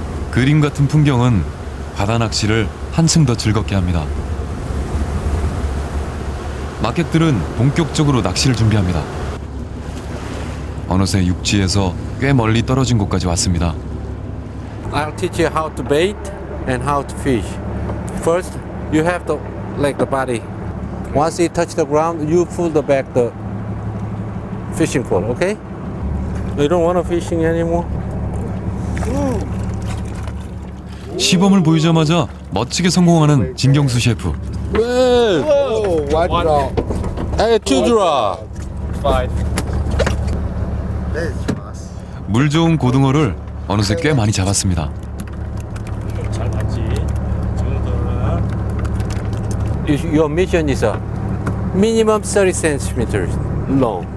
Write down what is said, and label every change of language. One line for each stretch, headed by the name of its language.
Korean: 그림 같은 풍경은 바다 낚시를 한층 더 즐겁게 합니다. 막객들은 본격적으로 낚시를 준비합니다. 어느새 육지에서 꽤 멀리 떨어진 곳까지 왔습니다.
English: I'll teach you how to bait and how to fish. First, you have to let the body. Once it touch the ground, you pull the back the fishing pole, okay? You don't want to fishing anymore?
Korean: 시범을 보이자마자 멋지게 성공하는 진경수 셰프.
English: Hey, two drop.
Korean: 물 좋은 고등어를 어느새 꽤 많이 잡았습니다. 잘 봤지? 지금부터는
English: Your mission is a minimum 30 centimeters long.